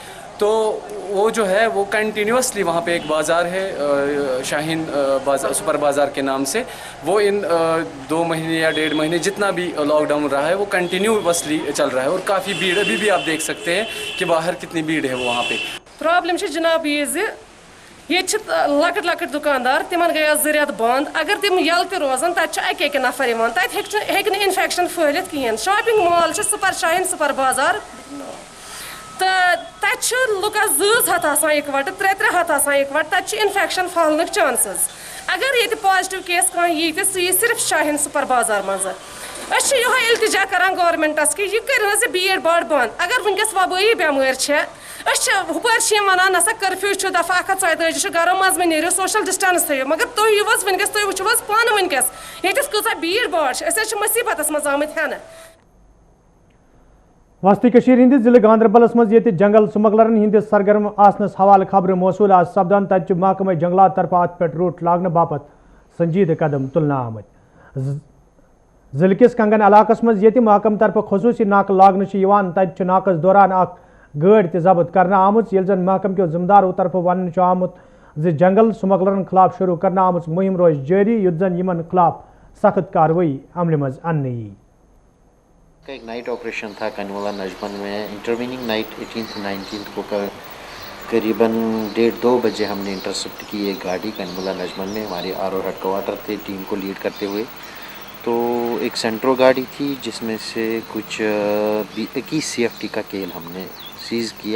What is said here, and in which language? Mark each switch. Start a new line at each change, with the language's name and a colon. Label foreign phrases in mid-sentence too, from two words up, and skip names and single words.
Hindi: तो वो जो है वो कंटिन्यूसली वहाँ पे एक बाज़ार है शाहीन बाज़ार, सुपर बाज़ार के नाम से, वो इन 2 महीने या 1.5 महीने जितना भी लॉकडाउन रहा है वो कंटिन्यूसली चल रहा है और काफ़ी भीड़ अभी भी आप देख सकते हैं कि बाहर कितनी भीड़ है वहाँ पे।
Kashmiri: प्रॉब्लम जनाब ये लकट लकट दुकानदार तिमन गया ज़रियत बंद, अगर तिम यल ते रोजान तत एक नफर तक इन्फेक्शन फहलित कहें।
English: shopping mall
Kashmiri: सुपर शाहीन सुपर बाज़ार तो तत लुकस 2 हथ इकवट 3 हथ इकवट, तत इन्फेक्शन फहलन चांसेस। अगर ये
English: positive case
Kashmiri: कह यी तो सह सिर्फ शाहीन सुपर बाजार मज। ये इल्तिजा करान गवर्नमेंटस कि यह कर भीड़ भाड़ बंद। अगर वनकस वबाई बेमार हुपर वन नसा कर्फ्यू दफा 142 घरों मज नीरो
English: social distance
Kashmiri: थो, मगर तुम वनकस तुम वो पान वनकस ये कूचा भीड़ भाड़ मुसीबत मज आमत हेन। वस्ती कशीर हिंदिस जिले गांधरबलस मज ये जंगल स्मगलरन हिंदिस सरगर्म आसनस हवाले खबर मौसूल आज सपदान तत महकमा जंगलात तरफ अत पे रूट लागने बापत संजीद कदम तुलना आमत। जिले किस कंगन इलाकस मज ये महकम तरफ खसूसी नाक लागन तत नाकस दौरान गाड़ी जब्त करना आमुत, ये जन महकम के जिम्मेदारों तरफ वन आमुत जंगल स्मगलरन खिलाफ शुरू करना आमुत मुहिम रोज जारी, युत जन यमन खिलाफ सख्त कार्रवाई अमल मज अन्नी।
Hindi: एक
English: night operation
Hindi: था कनमुला नजमन में।
English: intervening night
Hindi: 18th 19th को करीबन 1:30-2 बजे हमने इंटरसेप्ट की एक गाड़ी कनमुला नजमन में। हमारे
English: RO headquarter
Hindi: थे टीम को लीड करते हुए। तो एक सेंट्रो गाड़ी थी जिसमें से कुछ 21 CFT का केल हमने सीज़ किया।